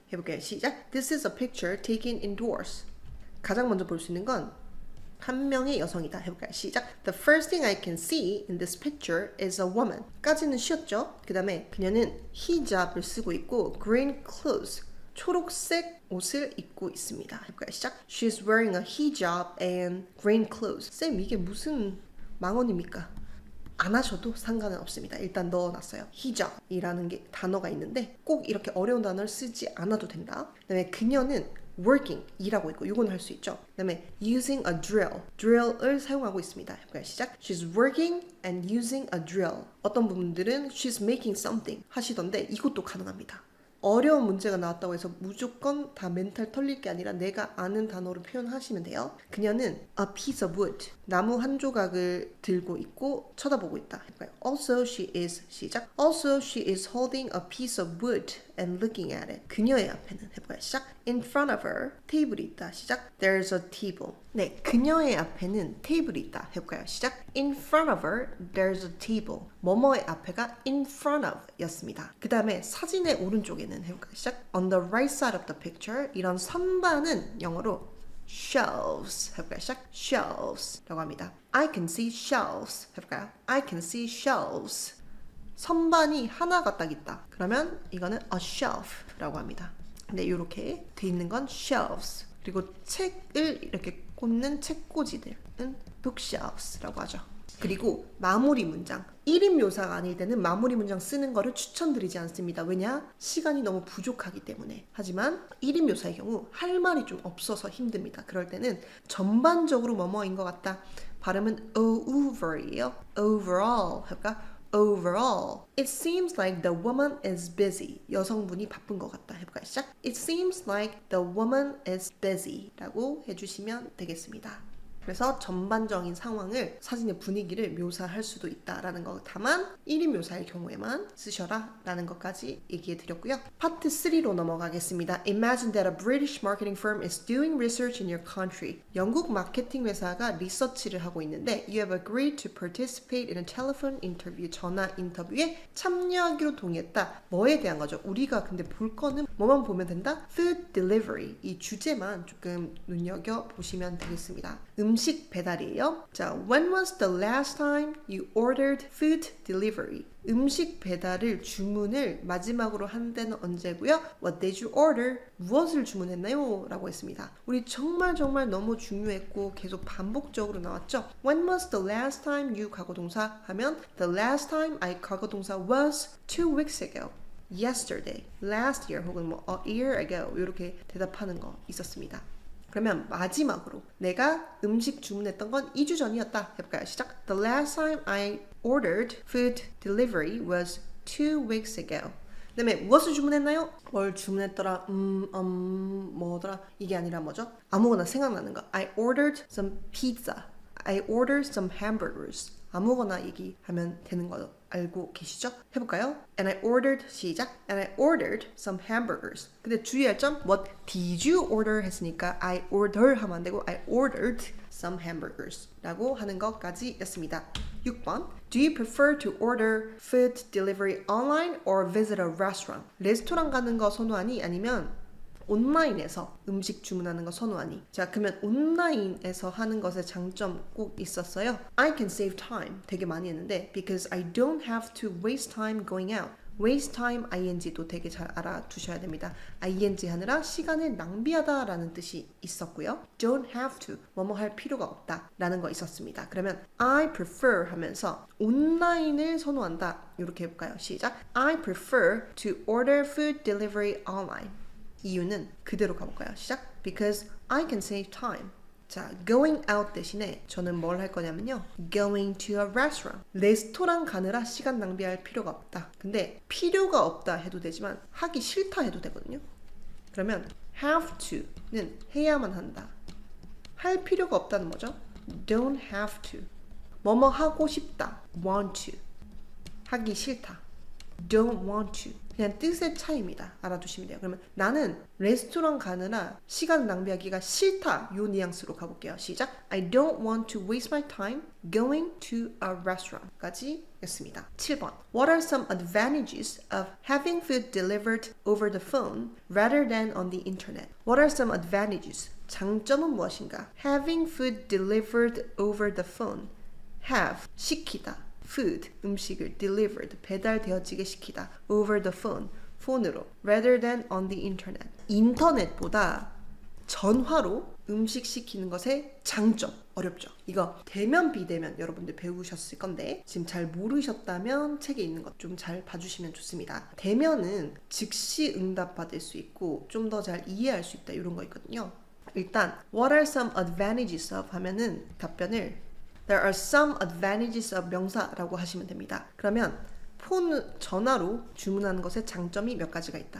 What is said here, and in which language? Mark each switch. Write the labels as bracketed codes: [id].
[ko] 해볼게요. 시작. [en] This is a picture taken indoors. [ko] 가장 먼저 볼 수 있는 건 한 명의 여성이다. 해볼까요? 시작. [en] The first thing I can see in this picture is a woman. [ko] 까지는 쉬었죠? 그 다음에 그녀는 hijab을 쓰고 있고 [en] green clothes. [ko] 초록색 옷을 입고 있습니다. 해볼까요? 시작. [en] She's wearing a hijab and green clothes. [ko] 쌤 이게 무슨 망언입니까? 안 하셔도 상관은 없습니다. 일단 넣어놨어요. hijab이라는 게 단어가 있는데 꼭 이렇게 어려운 단어를 쓰지 않아도 된다. 그 다음에 그녀는 working, 일하고 있고 이건 할 수 있죠. 그 다음에 [en] using a drill, [ko] drill을 사용하고 있습니다. 해볼까요? 시작. [en] She's working and using a drill. [ko] 어떤 분들은 [en] she's making something [ko] 하시던데 이것도 가능합니다. 어려운 문제가 나왔다고 해서 무조건 다 멘탈 털릴 게 아니라 내가 아는 단어로 표현하시면 돼요. 그녀는 [en] a piece of wood, [ko] 나무 한 조각을 들고 있고 쳐다보고 있다. 해볼까요? [en] Also she is, [ko] 시작. [en] Also she is holding a piece of wood and looking at it. [ko] 그녀의 앞에는 해볼까요? 시작. [en] In front of her, [ko] 테이블이 있다. 시작. [en] There's a table. [ko] 네, 그녀의 앞에는 테이블이 있다. 해볼까요? 시작. [en] In front of her, there's a table. [ko] 뭐뭐의 앞에가 [en] in front of [ko] 였습니다. 그 다음에 사진의 오른쪽에는 해볼까요? 시작. [en] On the right side of the picture, [ko] 이런 선반은 영어로 [en] shelves [ko] 해볼까요? 시작. shelves 라고 합니다. [en] I can see shelves [ko] 해볼까요? [en] I can see shelves. [ko] 선반이 하나가 딱 있다. 그러면 이거는 [en] a shelf [ko] 라고 합니다. 근데 이렇게 돼 있는 건 shelves. 그리고 책을 이렇게 꽂는 책꽂이들은 bookshelves라고 하죠. 그리고 마무리 문장. 1인 묘사가 아닐 때는 마무리 문장 쓰는 거를 추천드리지 않습니다. 왜냐? 시간이 너무 부족하기 때문에. 하지만 1인 묘사의 경우 할 말이 좀 없어서 힘듭니다. 그럴 때는 전반적으로 뭐뭐인 것 같다. 발음은 over이에요. overall 할까? [en] Overall, it seems like the woman is busy. [ko] 여성분이 바쁜 것 같다. 해볼까요? 시작. [en] It seems like the woman is busy. [ko] 라고 해주시면 되겠습니다. 그래서 전반적인 상황을 사진의 분위기를 묘사할 수도 있다라는 거. 다만 1인 묘사의 경우에만 쓰셔라 라는 것까지 얘기해 드렸고요. 파트 3로 넘어가겠습니다. [en] Imagine that a British marketing firm is doing research in your country. [ko] 영국 마케팅 회사가 리서치를 하고 있는데 [en] You have agreed to participate in a telephone interview. [ko] 전화 인터뷰에 참여하기로 동의했다. 뭐에 대한 거죠? 우리가 근데 볼 거는 뭐만 보면 된다? [en] Food delivery. [ko] 이 주제만 조금 눈여겨보시면 되겠습니다. 음식 배달이에요. [en] 자, when was the last time you ordered food delivery? [ko] 음식 배달을 주문을 마지막으로 한 데는 언제고요? [en] What did you order? [ko] 무엇을 주문했나요? 라고 했습니다. 우리 정말 너무 중요했고 계속 반복적으로 나왔죠? [en] When was the last time you [ko] 과거동사 하면 [en] The last time I [ko] 과거동사 [en] was 2 weeks ago. Yesterday, last year [ko] 혹은 뭐 [en] a year ago [ko] 이렇게 대답하는 거 있었습니다. 그러면 마지막으로 내가 음식 주문했던 건 2주 전이었다. 해볼까요? 시작. [en] The last time I ordered food delivery was 2 weeks ago. [ko] 그다음에 무엇을 주문했나요? 뭘 주문했더라? 뭐더라? 이게 아니라 뭐죠? 아무거나 생각나는 거. [en] I ordered some pizza. I ordered some hamburgers. [ko] 아무거나 얘기하면 되는 거 알고 계시죠? 해볼까요? [en] And I ordered [ko] 시작. [en] And I ordered some hamburgers. [ko] 근데 주의할 점 [en] What did you order [ko] 했으니까 [en] I order [ko] 하면 안 되고 [en] I ordered some hamburgers [ko] 라고 하는 것까지 였습니다. [en] 6번 Do you prefer to order food delivery online or visit a restaurant? [ko] 레스토랑 가는 거 선호하니? 아니면 온라인에서 음식 주문하는 거 선호하니? 자, 그러면 온라인에서 하는 것의 장점 꼭 있었어요. [en] I can save time [ko] 되게 많이 했는데 [en] because I don't have to waste time going out. waste time ing [ko] 도 되게 잘 알아두셔야 됩니다. ing 하느라 시간을 낭비하다 라는 뜻이 있었고요. don't have to, 뭐뭐 할 필요가 없다 라는 거 있었습니다. 그러면 [en] I prefer [ko] 하면서 온라인을 선호한다 이렇게 해볼까요? 시작. [en] I prefer to order food delivery online. [ko] 이유는 그대로 가볼까요? 시작. [en] Because I can save time. [ko] 자, going out 대신에 저는 뭘 할 거냐면요. [en] going to a restaurant. [ko] 레스토랑 가느라 시간 낭비할 필요가 없다. 근데 필요가 없다 해도 되지만 하기 싫다 해도 되거든요. 그러면 have to는 해야만 한다. 할 필요가 없다는 거죠. [en] don't have to. [ko] 뭐뭐 하고 싶다. [en] want to. [ko] 하기 싫다. [en] don't want to. [ko] 그냥 뜻의 차이입니다. 알아두시면 돼요. 그러면 나는 레스토랑 가느라 시간 낭비하기가 싫다. 요 뉘앙스로 가볼게요. 시작. [en] I don't want to waste my time going to a restaurant [ko] 까지 였습니다. 7번. [en] What are some advantages of having food delivered over the phone rather than on the internet? What are some advantages? [ko] 장점은 무엇인가? [en] Having food delivered over the phone. [ko] have, 시키다. food, 음식을 delivered, 배달되어지게 시키다. [en] over the phone, [ko] 폰으로. [en] rather than on the internet. [ko] 인터넷보다 전화로 음식 시키는 것의 장점. 어렵죠? 이거 대면 비대면 여러분들 배우셨을 건데 지금 잘 모르셨다면 책에 있는 것 좀 잘 봐주시면 좋습니다. 대면은 즉시 응답 받을 수 있고 좀 더 잘 이해할 수 있다 이런 거 있거든요. 일단 [en] What are some advantages of [ko] 하면은 답변을 [en] There are some advantages of [ko] 명사라고 하시면 됩니다. 그러면 전화로 주문하는 것의 장점이 몇 가지가 있다.